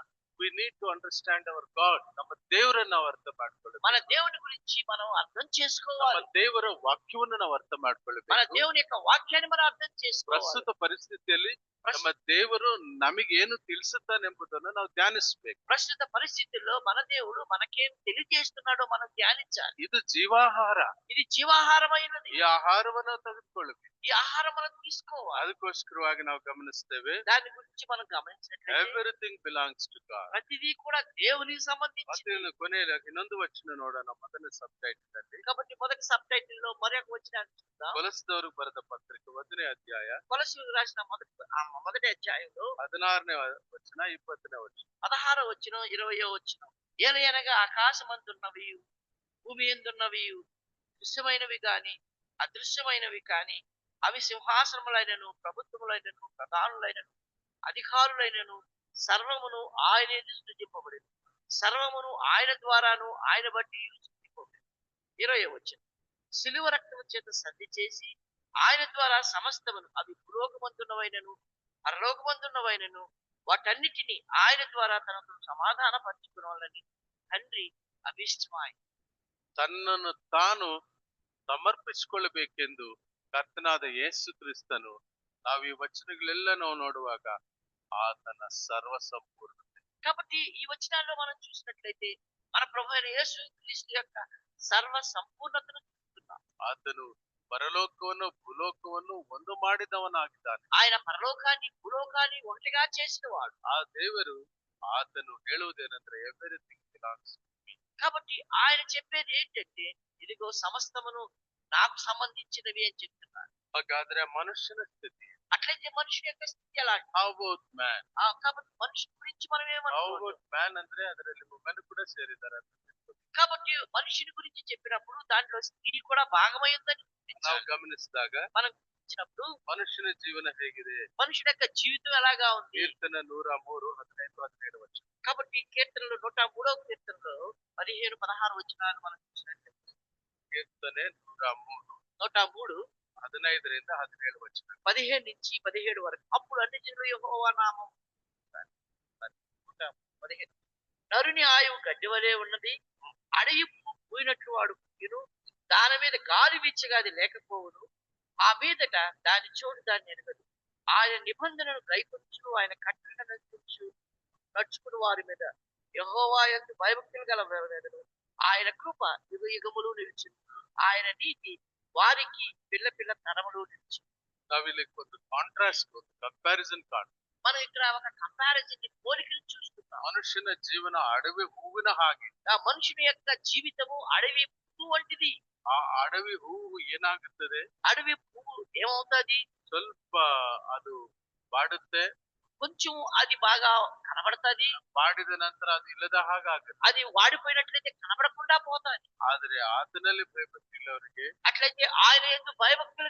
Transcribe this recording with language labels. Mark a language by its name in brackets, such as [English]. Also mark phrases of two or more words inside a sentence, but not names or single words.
[English] We need to understand our God. [Kannada] ನಮ್ಮ ದೇವರನ್ನ ನಾವು ಅರ್ಥ ಮಾಡ್ಕೊಳ್ಳಬೇಕು. [Telugu] మన దేవుని గురించి మనం అర్థం [Kannada] ನಮ್ಮ [Telugu] చేసుకోవాలి. [Kannada] ದೇವರ ವಾಕ್ಯವನ್ನು ನಾವು ಅರ್ಥ [Telugu] మన [Kannada] ಮಾಡ್ಕೊಳ್ಳಬೇಕು. [Telugu] దేవుని యొక్క వాక్యాన్ని మనం అర్థం చేసుకోవాలి. [Kannada] ಪ್ರಸ್ತುತ ಪರಿಸ್ಥಿತಿಯಲ್ಲಿ ನಮ್ಮ ದೇವರು ನಮಗೇನು ತಿಳಿಸುತ್ತಾನೆಂಬುದನ್ನು ನಾವು ಧ್ಯಾನಿಸಬೇಕು. [Telugu] ప్రస్తుత పరిస్థితుల్లో మన దేవుడు మనకేం తెలియజేస్తున్నాడో మనం ధ్యానించాలి. [Kannada] ಇದು ಜೀವಾಹಾರ. [Telugu] ఇది జీవాహారమైనది. [Kannada] ಈ ಆಹಾರವನ್ನು ತೆಗೆದುಕೊಳ್ಳಬೇಕು. [Telugu] ఈ ఆహారం మనం తీసుకోవాలి. [Kannada] ಅದಕ್ಕೋಸ್ಕರವಾಗಿ ನಾವು ಗಮನಿಸ್ತೇವೆ. [Telugu] దాని గురించి మనం గమనించినట్లయితే [English] Everything belongs to God. [Telugu] ప్రతిదీ కూడా దేవునికి సంబంధించి. [Kannada] ಮತ್ತೆ ಕೊನೆಯಲ್ಲಿ ಇನ್ನೊಂದು ವಚನ ನೋಡೋಣ ಮೊದಲ ಸಬ್ ಟೈಟಲ್ ಅಲ್ಲಿ. [Telugu] కాబట్టి మొదటి సబ్ టైటిల్ లో మరొక వచనాన్ని చూద్దాం. [Kannada] ಕೊಲಸದವರು ಬರೆದ ಪತ್ರಿಕೆ 1ನೇ ಅಧ್ಯಾಯ [Telugu] కొలస్సీయులకు రాసిన మొదటి అధ్యాయంలో [Kannada] 16ನೇ ವಚನ 20ನೇ ವಚನ. [Telugu] 16వ వచనం 20వ వచనం. ఏలయనగా ఆకాశమందున్నవి భూమి యందున్నవి దృశ్యమైనవి గాని అదృశ్యమైనవి కాని అవి సింహాసనములైనను ప్రభుత్వములైనను ప్రధానులైనను అధికారులైనను సర్వమును ఆయనే సృజింపబడింది. సర్వమును ఆయన ద్వారాను ఆయన బట్టి సృజింపబడింది. 20వ వచనం. సిలువ రక్తము చేత సంధి చేసి ఆయన ద్వారా సమస్తమును అవి భూలోకమందున్నవైనను పరలోకమందున్నవైనను వాటన్నిటిని ఆయన ద్వారా తనతో సమాధాన పరచుకునవాలని తండ్రి అభిష్టమాయి. [Kannada] ತನ್ನನ್ನು ತಾನು ಸಮರ್ಪಿಸಿಕೊಳ್ಳಬೇಕೆಂದು ಕರ್ತನಾದ ಯೇಸು ಕ್ರಿಸ್ತನು ನಾವು ಈ ವಚನಗಳೆಲ್ಲ ನಾವು ನೋಡುವಾಗ ಆತನ ಸರ್ವ ಸಂಪೂರ್ಣತೆ. [Telugu] కాబట్టి ఈ వచనాల్లో మనం చూసినట్లయితే మన ప్రభు అయిన యేసు క్రీస్తు యొక్క సర్వ సంపూర్ణతను చూస్తున్నాం. [Kannada] ಆತನು ಪರಲೋಕವನ್ನು ಭೂಲೋಕವನ್ನು ಒಂದು ಮಾಡಿದವನಾಗಿದ್ದಾನೆ. [Telugu] ఆయన పరలోకాన్ని భూలోకాన్ని ఒకటిగా చేసిన వాడు. [Kannada] ಆ ದೇವರು ಆತನು ಹೇಳುವುದೇನೆಂದ್ರೆ [English] everything belongs. [Telugu] కాబట్టి ఆయన చెప్పేది ఏంటంటే ఇదిగో సమస్తమును నాకు సంబంధించినవి అని చెప్తున్నాడు. [Kannada] ಹಾಗಾದ್ರೆ ಮನುಷ್ಯನ ಸ್ಥಿತಿ. [Telugu] అట్లయితే మనుషుని యొక్క స్థితి ఎలా? [English] How about man? [Telugu] కాబట్టి మనుషుని గురించి మనం [Kannada] ಹೌ [Telugu] ఏమనుకోవాలి? [English] about man [Kannada] ಅಂದ್ರೆ ಅದರಲ್ಲಿ ವುಮೆನ್ ಕೂಡ ಸೇರಿದ್ದಾರೆ ಅಂತ ತಿಳ್ಕೊಳ್ಳಿ. [Telugu] కాబట్టి మనుషుని గురించి చెప్పినప్పుడు దాంట్లో స్త్రీ కూడా భాగమైందని [Kannada] ನಾವು ಗಮನಿಸಿದಾಗ [Telugu] మనం ఇచ్చినప్పుడు [Kannada] ಮನುಷ್ಯನ ಜೀವನ ಹೇಗಿದೆ? [Telugu] మనుషుని యొక్క జీవితం ఎలాగా ఉంది? [Kannada] ಕೀರ್ತನ 103 15 17 ವಚನ. [Telugu] కాబట్టి కీర్తనలు 103వ కీర్తనలో 15 16 వచనాలు మనం చూసినట్లయితే [Kannada] ಕೀರ್ತನೆ 103 [Telugu] 103 [Kannada] 15ರಿಂದ 17 ವಚನ. [Telugu] 15 నుంచి 17 వరకు. అప్పుడు అన్ని జనులు యెహోవా నామం 15 నరుని ఆయువు గడ్డి వలె ఉన్నది, అడవి పోయినట్లు వాడు పుట్టును, దాని మీద గాలి వీచగా అది లేకపోవును, ఆ మీదట దాని చోటు దాన్ని ఎరగదు. ఆయన నిబంధనను గైకొచ్చు, ఆయన కట్టడలను నడుచుకుని వారి మీద యెహోవా యందు భయభక్తులు గల వారెదరు. ఆయన కృప యుగ యుగములు నిలిచింది, ఆయన నీతి వారికి పిల్ల పిల్ల తరములు నిలిచింది. [Kannada] ನಾವಿಲ್ಲಿ ಒಂದು ಕಾಂಟ್ರಾಸ್ಟ್, ಒಂದು ಕಂಪ್ಯಾರಿಸನ್ ಕಾಣ್. [Telugu] మనం ఇక్కడ ఒక కంపారిజన్ పోలికను చూస్తున్నాం. [Kannada] ಮನುಷ್ಯನ ಜೀವನ ಅಡವಿ ಹೂವಿನ ಹಾಗೆ. [Telugu] ఆ మనుషుని యొక్క జీవితము అడవి పువ్వు వంటిది. [Kannada] ಆ ಅಡವಿ ಹೂವು ಏನಾಗುತ್ತದೆ? [Telugu] అడవి పువ్వు ఏమవుతుంది? [Kannada] ಸ್ವಲ್ಪ ಅದು ಬಾಡುತ್ತೆ, [Telugu] కొంచెం అది బాగా కనబడుతుంది, [Kannada] ಬಾಡಿದ ನಂತರ ಅದು ಇಲ್ಲದ ಹಾಗಾಗುತ್ತೆ. [Telugu] అది వాడిపోయినట్లయితే కనబడకుండా పోతుంది. [Kannada] ಆದ್ರೆ ಆತನಲ್ಲಿ ಭಯಭಕ್ತಿಯುಳ್ಳವರಿಗೆ, [Telugu] అట్లయితే ఆయన యందు భయభక్తులు